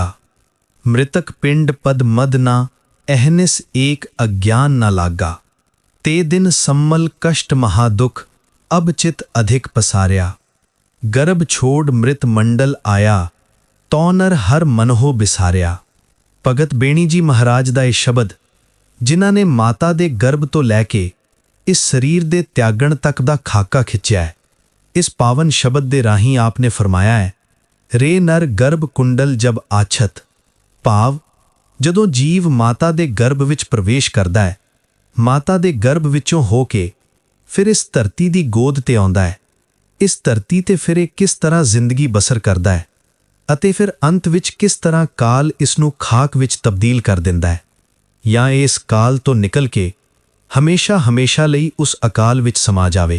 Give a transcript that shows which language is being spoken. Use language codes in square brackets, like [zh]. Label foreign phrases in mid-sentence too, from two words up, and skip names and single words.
[hi] मृतक पिंड पद मद ना, अहनिस एक अज्ञान न लागा। ते दिन सम्मल कष्ट महादुख, अब चित अधिक पसार्या। गर्भ छोड़ मृत मंडल आया, तौ नर हर मनहो बिसारिया। [pa] ਭਗਤ ਬੇਣੀ ਜੀ ਮਹਾਰਾਜ ਦਾ ਇਹ ਸ਼ਬਦ ਜਿਨ੍ਹਾਂ ਨੇ ਮਾਤਾ ਦੇ ਗਰਭ ਤੋਂ ਲੈ ਕੇ ਇਸ ਸਰੀਰ ਦੇ ਤਿਆਗਣ ਤੱਕ ਦਾ ਖਾਕਾ ਖਿੱਚਿਆ ਹੈ। ਇਸ ਪਾਵਨ ਸ਼ਬਦ ਦੇ ਰਾਹੀਂ ਆਪ ਨੇ ਫਰਮਾਇਆ ਹੈ, ਰੇ ਨਰ ਗਰਭ ਕੁੰਡਲ ਜਬ ਆਛਤ। ਭਾਵ ਜਦੋਂ ਜੀਵ ਮਾਤਾ ਦੇ ਗਰਭ ਵਿੱਚ ਪ੍ਰਵੇਸ਼ ਕਰਦਾ ਹੈ, ਮਾਤਾ ਦੇ ਗਰਭ ਵਿੱਚੋਂ ਹੋ ਕੇ ਫਿਰ ਇਸ ਧਰਤੀ ਦੀ ਗੋਦ ਤੇ ਆਉਂਦਾ ਹੈ, ਇਸ ਧਰਤੀ ਤੇ ਫਿਰ ਇਹ ਕਿਸ ਤਰ੍ਹਾਂ ਜ਼ਿੰਦਗੀ ਬਸਰ ਕਰਦਾ ਹੈ ਅਤੇ ਫਿਰ ਅੰਤ ਵਿੱਚ ਕਿਸ ਤਰ੍ਹਾਂ ਕਾਲ ਇਸ ਨੂੰ ਖਾਕ ਵਿੱਚ ਤਬਦੀਲ ਕਰ ਦਿੰਦਾ ਹੈ ਜਾਂ ਇਸ ਕਾਲ ਤੋਂ ਨਿਕਲ ਕੇ ਹਮੇਸ਼ਾ ਲਈ ਉਸ ਅਕਾਲ ਵਿੱਚ ਸਮਾ ਜਾਵੇ।